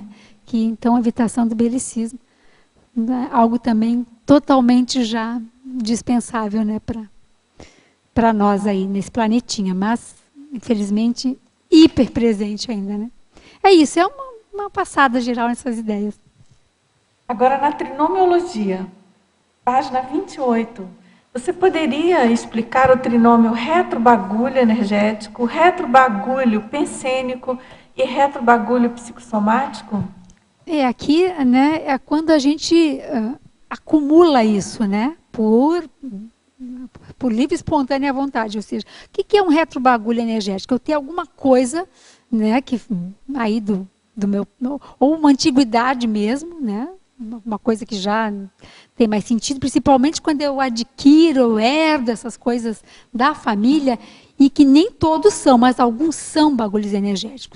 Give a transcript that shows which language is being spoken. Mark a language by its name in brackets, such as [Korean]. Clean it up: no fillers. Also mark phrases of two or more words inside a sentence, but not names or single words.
[Portuguese] Que então a evitação do belicismo, né, algo também totalmente já dispensável, né, para nós aí nesse planetinha, mas infelizmente hiper presente ainda, né? É isso, é uma passada geral nessas ideias. Agora na trinomiologia, página 28, você poderia explicar o trinômio retrobagulho energético, retrobagulho pensênico e retrobagulho psicossomático? Aqui, né, é quando a gente acumula isso, né, por livre e espontânea vontade, ou seja, o que é um retrobagulho energético? Eu tenho alguma coisa, né, que aí do meu, ou uma antiguidade mesmo, né, uma coisa que já tem mais sentido, principalmente quando eu adquiro, eu herdo essas coisas da família, e que nem todos são, mas alguns são bagulhos energéticos.